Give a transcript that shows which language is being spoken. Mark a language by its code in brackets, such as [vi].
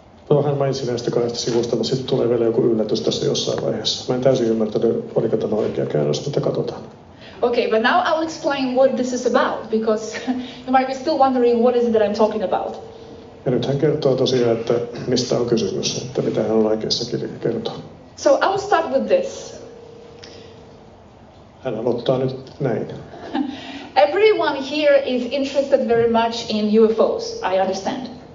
[fi] No, hän mainitsi näistä 2 sivusta, mutta sitten tulee vielä joku yllätys tässä jossain vaiheessa. Mä en täysin ymmärtänyt, oliko tämä oikea käännös, mutta katsotaan. [en] Okay, but now I'll explain what this is about, because you might be still wondering what is it that I'm talking about. [fi] Ja nyt hän kertoo tosiaan, että mistä on kysymys, että mitä hän on aikeissa kertoa. [en] So I will start with this. [fi] Hän aloittaa nyt näin. [en] Everyone here is interested very much in UFOs, I understand.